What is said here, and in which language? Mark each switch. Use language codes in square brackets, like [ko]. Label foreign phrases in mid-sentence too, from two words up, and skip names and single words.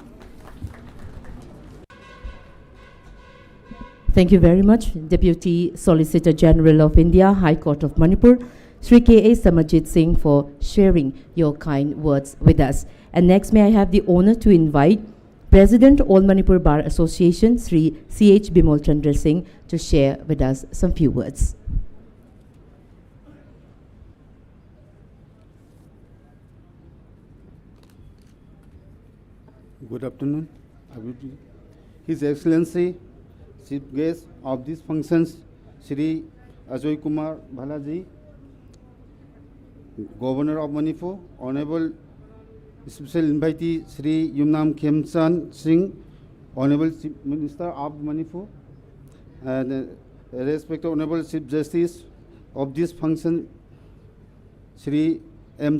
[en] Thank you very much, Deputy Solicitor General of India, High Court of Manipur, Sri K.A. Samarjit Singh, for sharing your kind words with us. And next, may I have the honor to invite President All Manipur Bar Association, Sri C.H. Bimol Chandra Singh, to share with us some few words. Good afternoon, everybody. His Excellency, Chief Guest of these functions, Shri Ajay Kumar Bhalaji, Governor of Manipur, Honorable Special Invitee Shri Yumnam Khemchan Singh, Honorable Chief Minister of Manipur, and respected Honorable Chief Justice of this function, Shri M.